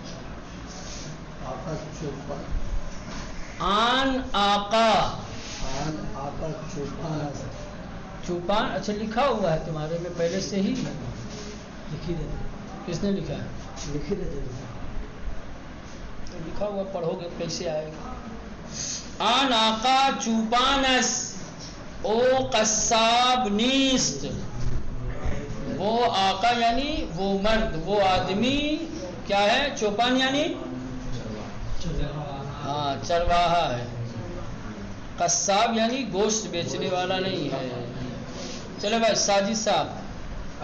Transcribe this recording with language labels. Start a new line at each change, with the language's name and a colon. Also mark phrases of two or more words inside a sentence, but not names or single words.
Persian: آن آقا چوپان،
Urdu: اچھا لکھا ہوا ہے تمہارے میں پہلے سے ہی؟ کس نے لکھا ہے؟ لکھا ہوا پڑھو گے کیسے آئے گا؟
Persian: آن آقا چوپانس او قصاب نیست،
Urdu: وہ آقا یعنی وہ مرد، وہ آدمی کیا ہے؟ چوپان یعنی ہاں چرواہا ہے، قصاب یعنی گوشت بیچنے والا نہیں ہے۔ چلو بھائی ساجد صاحب۔